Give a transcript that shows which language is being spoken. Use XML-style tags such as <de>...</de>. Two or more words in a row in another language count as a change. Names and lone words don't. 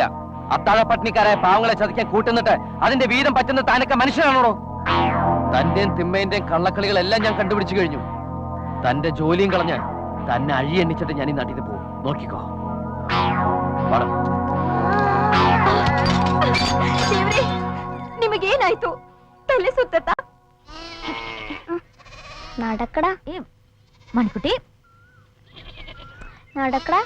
<ml>അത്താഴ പട്ടിണിക്കാരായ പാവങ്ങളെ ചതിക്കാൻ കൂട്ടുന്നിട്ട് അതിന്റെ വീതം പറ്റുന്ന താനൊക്കെ മനുഷ്യനാണോ? തന്റെയും തിമ്മേന്റെയും കള്ളക്കളികളെല്ലാം ഞാൻ കണ്ടുപിടിച്ചു കഴിഞ്ഞു. തന്റെ ജോലിയും കളഞ്ഞാൽ തന്നെ അഴിയെണ്ണിച്ചിട്ട് ഞാൻ ഈ നാട്ടിൽ നിന്ന് പോകും. നോക്കിക്കോ.</ml> <kn>ನಿಮಗೇನಾಯ್ತು? ತಲೆ ಸುತ್ತ?</kn> <ml>നടക്കടാ മണിക്കുട്ടി, നടക്കടാ.</ml>